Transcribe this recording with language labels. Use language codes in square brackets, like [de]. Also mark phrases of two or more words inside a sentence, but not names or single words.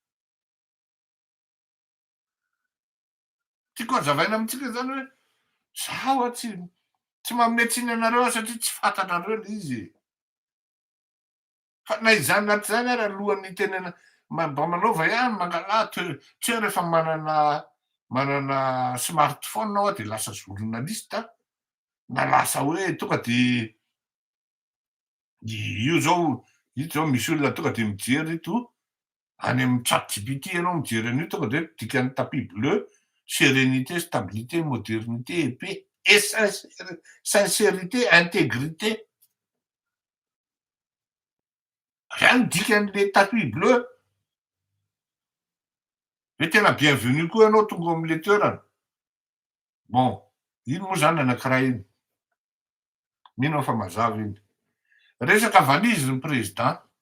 [mg] tiako azavaina amitsika zany hoe zaho tsy mametsiny anareo satria tsy fantanareo le izy fa na izany naty zany ary alohan'ny tenena mba manaova ihany mangala tsy hoe rehefa manana smartphone ao de lasa journaliste na lasa hoe tonga de io zao misy olona tonga de mijery ito any amy ChatGPT anao mijery an'io tonga de dikany [fr] tapis bleu sérénité stabilité modernité épée et sincérité intégrité [mg] zany dikan'le [fr] tapis bleu [mg] hoe tena bienvenu koa ianao tonga am'le toerana bon ino moa zany anankiray iny mino fa mazava iny resaka valizy ny président